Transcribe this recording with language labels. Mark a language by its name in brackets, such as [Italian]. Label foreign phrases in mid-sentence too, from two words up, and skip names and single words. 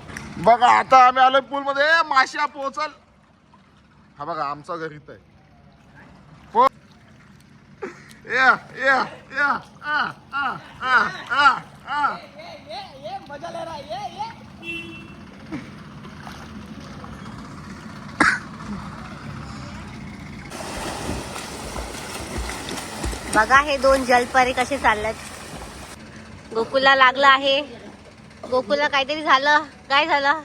[Marathi] बघा आता आम्ही आलोय पूल मध्ये. माश्या पोचल. हा बघा आमचा घर इथं आहे. या या या आ आ आ आ आ [Hindi] मजा ले रहा है [Marathi] बघा हे दोन जलपरी कसे चाललेत. गोकुलला लागलं आहे. गोकुलला काहीतरी झालं. काय झालं?